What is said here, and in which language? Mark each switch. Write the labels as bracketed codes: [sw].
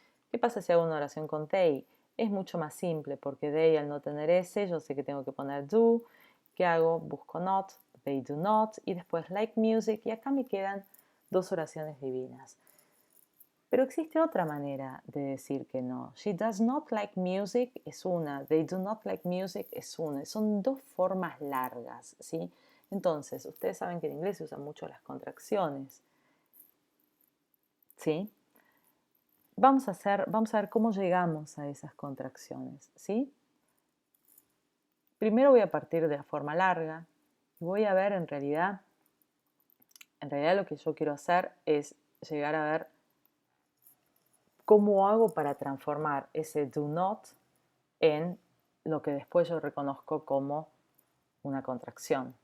[es] ¿Qué pasa si hago una oración con they? Es mucho más simple, porque they al no tener S, yo sé que tengo que poner do. ¿Qué hago? Busco not, [en] they do not, [es] y después [en] like music, [es] y acá me quedan dos oraciones divinas. Pero existe otra manera de decir que no. [en] She does not like music [es] es una, [en] they do not like music es una. [es] Son dos formas largas, ¿sí? Entonces, ustedes saben que en inglés se usan mucho las contracciones, ¿sí? Vamos a ver cómo llegamos a esas contracciones, ¿sí? Primero voy a partir de la forma larga y voy a ver en realidad lo que yo quiero hacer es llegar a ver cómo hago para transformar ese do not en lo que después yo reconozco como una contracción.